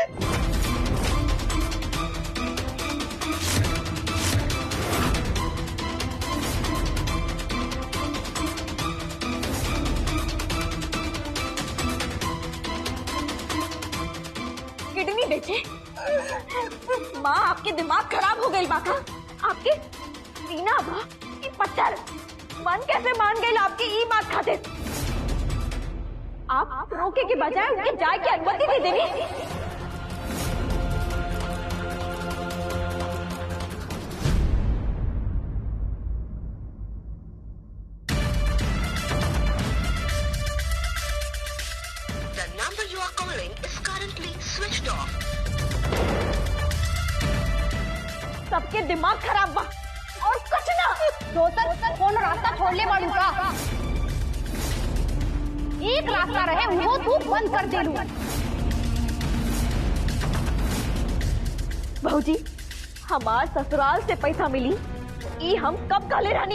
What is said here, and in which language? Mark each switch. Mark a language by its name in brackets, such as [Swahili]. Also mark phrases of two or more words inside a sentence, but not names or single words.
[Bhojpuri] किडनी बेचे? माँ आपके दिमाग खराब हो गई बाका। आपके सीना बा कि पत्थर? मन कैसे मान गई आपकी ई बात खातिर? आप रोके के बजाय उनके जाए की अनुमति दे देनी। [English] The number you are calling is currently switched off. [Bhojpuri] सबके दिमाग खराब बा और कुछ ना। दोसर कौन रास्ता छोड़ ले बाड़ू का? एक रास्ता रहे वो तू बंद कर दे लू। भाऊजी, हमार ससुराल से पैसा मिली ई हम कब काले रानी?